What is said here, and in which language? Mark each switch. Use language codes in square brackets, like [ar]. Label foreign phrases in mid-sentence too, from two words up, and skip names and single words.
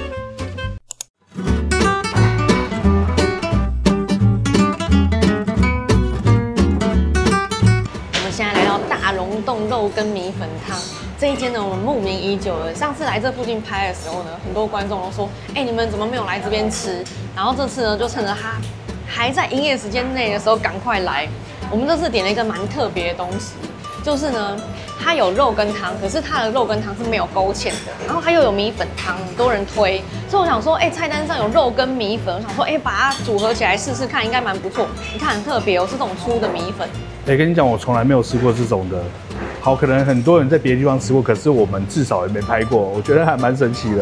[zh] 我們現在來到大龍峒肉羹米粉湯這一間呢，我們慕名已久了。上次來這附近拍的時候呢，很多觀众都說：“你們怎麼沒有來這邊吃？” 然後這次呢，就趁着它還在營業時間內的時候，趕快來。我們這次點了一個蠻特別的東西，就是呢，它有肉羹湯，可是它的肉羹湯是沒有勾芡的，然後它又有米粉湯，很多人推，所以我想說，菜單上有肉羹米粉，我想說，把它組合起來試試看，應該蠻不錯。你看很特別哦，是這種粗的米粉。跟你講，我從來沒有吃過這種的。好，可能很多人在別的地方吃過，可是我們至少也沒拍過，我覺得還蠻神奇的。